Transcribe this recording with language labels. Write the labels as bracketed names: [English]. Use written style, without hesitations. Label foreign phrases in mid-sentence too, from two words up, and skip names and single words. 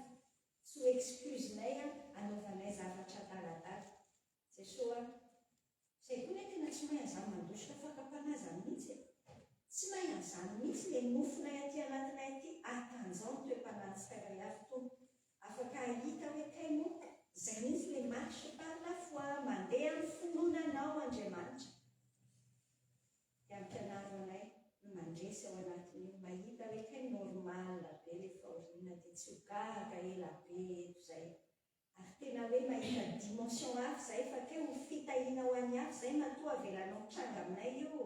[Malagasy] Tsy ho excuse-nay anaovanay zavatra daladala. Jesosy zay koa hoe tena tsy mahay an'izany mandositra fakapanaza mihitsy. Tsy mahay an'izany mihitsy le nofonay aty anatinay aty atanjao ny toe-pananjika iray avy tompo. Afaka ahita hoe kainao zay mihitsy le [French] marche par la foi [Malagasy] mandeha amin'ny finoananao Andriamanitra. Dia ampianaro anay no mandresy ao anatin'io mahita hoe kai normal be le fahoriana dia tsy ho gaga ela be eto zay. Ary tena hoe mahita dimension hafa zay fa ke ho fitahiana ho an'ny hafa zay matoa avelanao tranga aminay io.